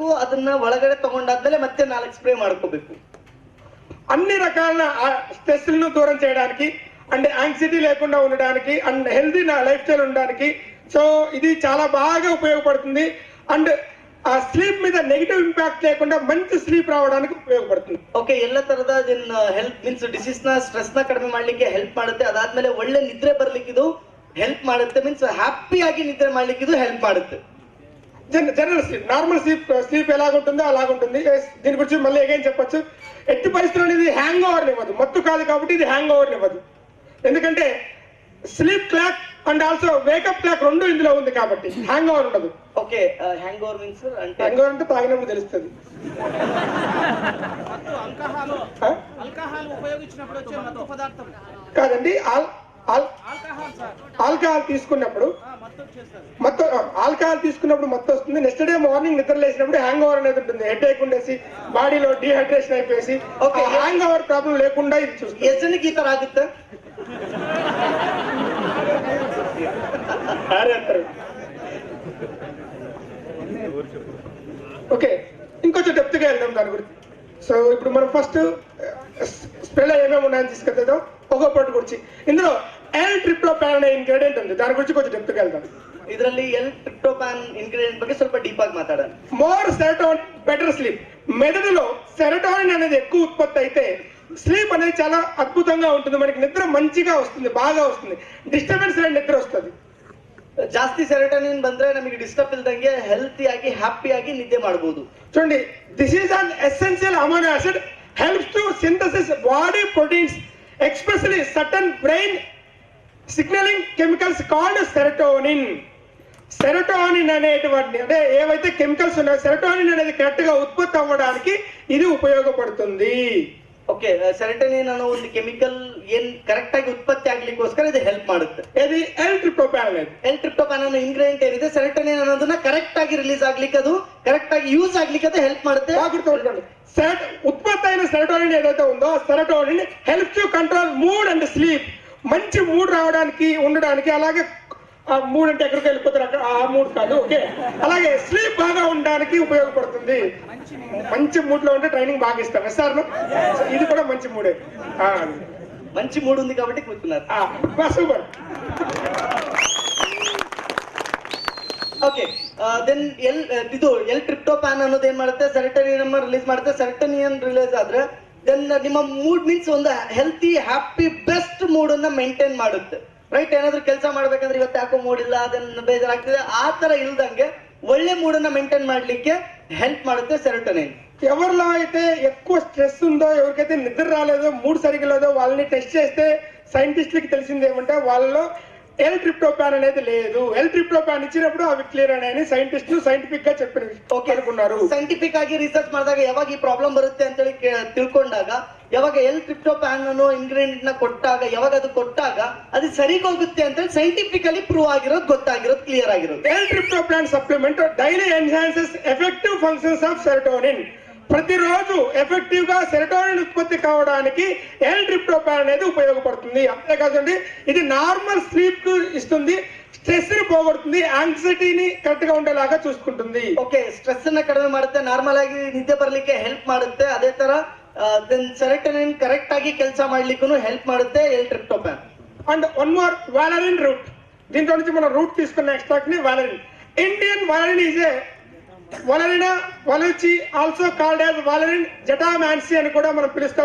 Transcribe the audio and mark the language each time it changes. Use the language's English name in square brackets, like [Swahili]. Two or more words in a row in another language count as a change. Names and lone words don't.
[Kannada] ಅದನ್ನ ಒಳಗಡೆ ತಗೊಂಡಾದ್ಮೇಲೆ ಮತ್ತೆ 4 ಸ್ಪ್ರೇ ಮಾಡ್ಕೋಬೇಕು. [Telugu] అన్ని రకాల స్ట్రెస్లను దూరం చేయడానికి [English] and anxiety [Telugu] లేకుండా ఉండడానికి [English] and healthy life style [Telugu] ఉండడానికి సో ఇది చాలా బాగా ఉపయోగపడుతుంది. అండ్ ఆ స్లీప్ మీద [English] negative impact [Telugu] లేకుండా మంచి ಸ್ಲೀಪ್ రావడానికి ఉపయోగపడుతుంది. [Kannada] ಓಕೆ, ಎಲ್ಲ ತರದ [English] health means disease [Kannada] ನ ಸ್ಟ್ರೆಸ್ ನ ಕಡಿಮೆ ಮಾಡ್ಲಿಕ್ಕೆ ಹೆಲ್ಪ್ ಮಾಡುತ್ತೆ. ಅದಾದ್ಮೇಲೆ ಒಳ್ಳೆ ನಿದ್ರೆ ಬರ್ಲಿಕ್ಕೆ ಇದು ಹೆಲ್ಪ್ ಮಾಡುತ್ತೆ. [English] means happy [Kannada] ಆಗಿ ನಿದ್ರೆ ಮಾಡ್ಲಿಕ್ಕೆ ಇದು ಹೆಲ್ಪ್ ಮಾಡುತ್ತೆ. [English] general sleep, normal sleep [Telugu] ఎలాగుంటుందో అలాగుంటుంది. దీని గురించి మళ్ళీ ఏం చెప్పొచ్చు. ఎట్టి పరిస్థితుల్లో ఇది [English] hang over [Telugu] ఇవ్వదు, మత్తు కాదు కాబట్టి ఇది [English] hang over [Telugu] ఇవ్వదు. ఎందుకంటే [English] sleep clock and also wakeup clock [Telugu] రెండు ఇందులో ఉంది కాబట్టి [English] hang over [Telugu] ఉండదు. [English] okay, hang over means అంటే hang over [Telugu] అంటే తాగినప్పుడు తెలుస్తుంది. కాదండి, ఆల్కహాల్ తీసుకున్నప్పుడు మత్తు వస్తుంది. [English] next day morning [Telugu] నిద్ర లేసినప్పుడు [English] hang over [Telugu] అనేది ఉంటుంది. [English] head ache [Telugu] ఉండేసి బాడీలో డిహైడ్రేషన్ అయిపోయేసి [English] hang over problem [Telugu] లేకుండా ఇది చూస్తుంది. ఎస్ఎన్కి ఈ ತರ ಆಗುತ್ತೆ. ఓకే, ఇంకొంచెం డెప్త్గా వెళ్దాం దాని గురించి. సో ఇప్పుడు మనం ఫస్ట్ స్ప్రేలో ఏమేమి ఉన్నాయని తీసుకెళ్తాం ఒక్కొక్కటి గురించి. ఇందులో L-tryptophan అనే ఇంగ్రీడియంట్ ఉంది, దాని గురించి కొంచెం డెప్త్గా వెళ్దాం. [Kannada] ಇದರಲ್ಲಿ L-tryptophan ಇಂಗ್ರೀಡಿಯೆಂಟ್ ಬಗ್ಗೆ ಸ್ವಲ್ಪ ಡೀಪ್ ಆಗಿ ಮಾತಾಡೋಣ. [English] more serotonin better sleep. [Telugu] మెదడులో సెరటోనిన్ అనేది ఎక్కువ ఉత్పత్తి అయితే స్లీప్ అనేది చాలా అద్భుతంగా ఉంటుంది. మనకి నిద్ర మంచిగా వస్తుంది, బాగా వస్తుంది. డిస్టర్బెన్స్ లేని నిద్ర వస్తుంది. [Kannada] ಜಾಸ್ತಿ ಸೆರೋಟೋನಿನ್ ಬಂದ್ರೆ ನಮಗೆ ಡಿಸ್ಟರ್ಬ್ ಇಲ್ದಂಗೆ ಹೆಲ್ತಿ ಆಗಿ ಹ್ಯಾಪಿ ಆಗಿ ನಿದ್ದೆ ಮಾಡಬಹುದು. [English] చూడండి, this is an essential amino acid helps to synthesis body proteins especially certain brain signaling chemicals called serotonin. [Telugu] సెరటోనిన్ అనేటువంటి అంటే ఏవైతే కెమికల్స్ ఉన్నాయో సెరటోనిన్ అనేది కరెక్ట్ గా ఉత్పత్తి అవ్వడానికి ఇది ఉపయోగపడుతుంది. [Kannada] ಓಕೆ, ಸೆರೋಟೋನಿನ್ ಅನ್ನೋ ಒಂದು ಕೆಮಿಕಲ್ ಏನ್ ಕರೆಕ್ಟ್ ಆಗಿ ಉತ್ಪತ್ತಿ ಆಗ್ಲಿಕ್ಕೋಸ್ಕರ ಇದು ಹೆಲ್ಪ್ ಮಾಡುತ್ತೆ. [Telugu] ఇది L-tryptophan అనేది. [Kannada] L-tryptophan ಅನ್ನೋ ಇಂಗ್ರೀಡಿಯೆಂಟ್ ಏನಿದೆ ಸೆರೋಟೋನಿನ್ ಅನ್ನೋದನ್ನ ಕರೆಕ್ಟ್ ಆಗಿ ರಿಲೀಸ್ ಆಗ್ಲಿಕ್ಕೆ ಅದು ಕರೆಕ್ಟ್ ಆಗಿ ಯೂಸ್ ಆಗ್ಲಿಕ್ಕೆ ಅದು ಹೆಲ್ಪ್ ಮಾಡುತ್ತೆ. [Telugu] ఉత్పత్తి అయిన సెరటోనిన్ ఏదైతే ఉందో [English] serotonin help to control mood and sleep. [Telugu] మంచి మూడ్ రావడానికి ఉండడానికి, అలాగే ఆ మూడ్ అంటే ఎక్కడికి వెళ్ళిపోతారు అక్కడ ఆ మూడ్ కాదు. ఓకే, అలాగే స్లీప్ బాగా ఉండడానికి ఉపయోగపడుతుంది. మంచి మూడ్ లో ఉంటే ట్రైనింగ్ బాగా ఇస్తాం సార్. ఇది కూడా మంచి మూడే. మంచి మూడ్ ఉంది కాబట్టి కూర్చున్నారు. సూపర్. [English] okay, then [Kannada] ಇದು L-tryptophan ಅನ್ನೋದು ಏನ್ ಮಾಡುತ್ತೆ, ಸೆರೋಟೋನಿನ್ ರಿಲೀಸ್ ಮಾಡುತ್ತೆ. ಸೆರೋಟೋನಿನ್ ರಿಲೀಸ್ ಆದ್ರೆ ದೆನ್ ನಿಮ್ಮ ಮೂಡ್ ಮೀನ್ಸ್ ಒಂದು [English] healthy happy best mood [Kannada] ಅನ್ನ ಮೇಂಟೈನ್ ಮಾಡುತ್ತೆ. ರೈಟ್, ಏನಾದ್ರು ಕೆಲಸ ಮಾಡ್ಬೇಕಂದ್ರೆ ಇವತ್ತು ಯಾಕೋ ಮೂಡ್ ಇಲ್ಲ, ಅದನ್ನ ಬೇಜಾರಾಗ್ತಿದೆ, ಆ ತರ ಇಲ್ದಂಗೆ ಒಳ್ಳೆ ಮೂಡ್ ಅನ್ನ ಮೇಂಟೈನ್ ಮಾಡ್ಲಿಕ್ಕೆ ಹೆಲ್ಪ್ ಮಾಡುತ್ತೆ సెరటోనిన్. [Telugu] ఎవరిలో అయితే ఎక్కువ స్ట్రెస్ ఉందో, ఎవరికైతే నిద్ర రాలేదో, మూడ్ సరిగ్గా లేదో వాళ్ళని టెస్ట్ చేస్తే సైంటిస్టులకి తెలిసింది ఏమంటే వాళ్ళలో L-tryptophan అనేది లేదు. L-tryptophan ఇచ్చినప్పుడు అవి క్లియర్ అని సైంటిస్టులు సైంటిఫిక్ గా చెప్పిన అనుకున్నారు. ಸೈಂಟಿಫಿಕ್ ಆಗಿ ರಿಸರ್ಚ್ ಮಾಡಿದಾಗ ಯಾವಾಗ ಈ ಪ್ರಾಬ್ಲಮ್ ಬರುತ್ತೆ ಅಂತ ಹೇಳಿ ತಿಳ್ಕೊಂಡಾಗ ಯಾವಾಗ L-tryptophan ಅನ್ನೋ ಇಂಗ್ರೀಡಿಯೆಂಟ್ ನ ಕೊಟ್ಟಾಗ ಯಾವಾಗ ಅದು ಕೊಟ್ಟಾಗ ಅದು ಸರಿಗೆ ಹೋಗುತ್ತೆ ಅಂತ ಹೇಳಿ ಸೈಂಟಿಫಿಕಲಿ ಪ್ರೂವ್ ಆಗಿರೋದು, ಗೊತ್ತಾಗಿರೋದು, ಕ್ಲಿಯರ್ ಆಗಿರೋದು. [English] L-tryptophan supplement daily enhances effective functions of serotonin. [Telugu] ప్రతిరోజు ఎఫెక్టివ్ గా సెరటోనిన్ ఉత్పత్తి కావడానికి L-tryptophan అనేది ఉపయోగపడుతుంది. అంతేకాదండి, ఇది [English] normal sleep [Telugu] కు ఇస్తుంది, స్ట్రెస్ ని పోగొడుతుంది, యాంగ్జైటీని కరెక్ట్ గా ఉండేలాగా చూసుకుంటుంది. [English] okay, stress [Kannada] ನ ಕಡಿಮೆ ಮಾಡುತ್ತೆ, ನಾರ್ಮಲ್ ಆಗಿ ನಿದ್ದೆ ಬರ್ಲಿಕ್ಕೆ ಹೆಲ್ಪ್ ಮಾಡುತ್ತೆ. ಅದೇ ತರ ಸೆರೋಟೋನಿನ್ ಕರೆಕ್ಟ್ ಆಗಿ ಕೆಲಸ ಮಾಡ್ಲಿಕ್ಕೂ ಹೆಲ್ಪ್ ಮಾಡುತ್ತೆ L-tryptophan. [English] and one more, valerian root. [Telugu] దీంట్లో నుంచి మనం రూట్ తీసుకున్న ఎక్స్ట్రాక్ట్ ని వాలరిన్. [English] Indian valerian is a Valeriana wallichii also called as Valeriana jatamansi [Telugu] అని కూడా మనం పిలుస్తాం.